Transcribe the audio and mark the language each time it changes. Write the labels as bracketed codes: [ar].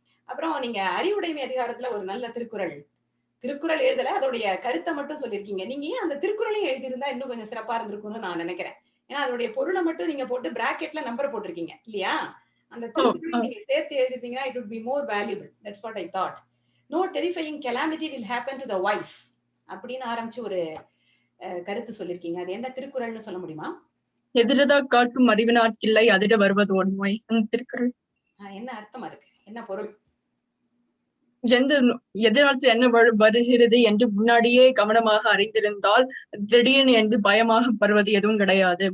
[ta] அப்புறம் நீங்க அறிவுடைமை அதிகாரத்துல ஒரு நல்ல திருக்குறள் எழுதல, அதோடைய கருத்தை மட்டும் சொல்லியிருக்கீங்க. நீங்க ஏன் அந்த திருக்குறளையும் எழுதியிருந்தா இன்னும் கொஞ்சம் சிறப்பா இருந்திருக்கும்னு நான் நினைக்கிறேன். ஏன்னா அதோடைய பொருளை மட்டும் நீங்க போட்டு பிராக்கெட்ல நம்பர் போட்டிருக்கீங்க இல்லையா? அந்த திருக்குறளை நீங்க சேர்த்து எழுதிருந்தீங்கன்னா [en] it would be more valuable. That's what I thought. No terrifying calamity will happen to the wise [ta] அப்படின்னு ஆரம்பிச்சு ஒரு கருத்து சொல்லிருக்கீங்க. அது என்ன திருக்குறள்னு சொல்ல முடியுமா? எதிரதா காட்டும் அறிவினாட்கில்லை அதிர வருவது உண்மை. அந்த திருக்குறள் என்ன அர்த்தம், அதுக்கு என்ன பொருள்? எதிர்காலத்தில் என்ன வருகிறது என்று முன்னாடியே கவனமாக அறிந்திருந்தால் திடீர்னு என்று பயமாக வருவது எதுவும் கிடையாது.